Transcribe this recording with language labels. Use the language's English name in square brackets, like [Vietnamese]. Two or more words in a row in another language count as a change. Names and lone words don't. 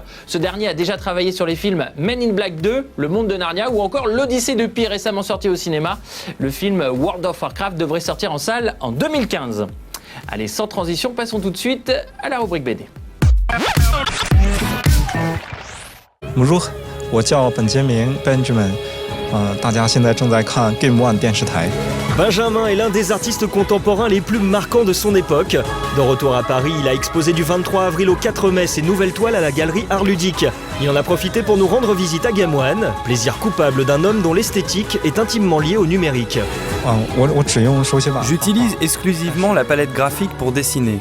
[French] Ce dernier a déjà travaillé sur les films Men in Black 2, Le Monde de Narnia ou encore L'Odyssée de Pi récemment sorti au cinéma. Le film World of Warcraft devrait sortir en salle en 2015. Allez, sans transition, passons tout de suite à la rubrique BD. Bonjour, [Chinese] 我叫本杰明 Benjamin， 大家现在正在看 Game One 电视台。 [French] Benjamin est l'un des artistes contemporains les plus marquants de son époque. De retour à Paris, il a exposé du 23 avril au 4 mai ses nouvelles toiles à la galerie Art Ludique. Il en a profité pour nous rendre visite à Game One, plaisir coupable d'un homme dont l'esthétique est intimement liée au numérique. J'utilise exclusivement la palette graphique pour dessiner.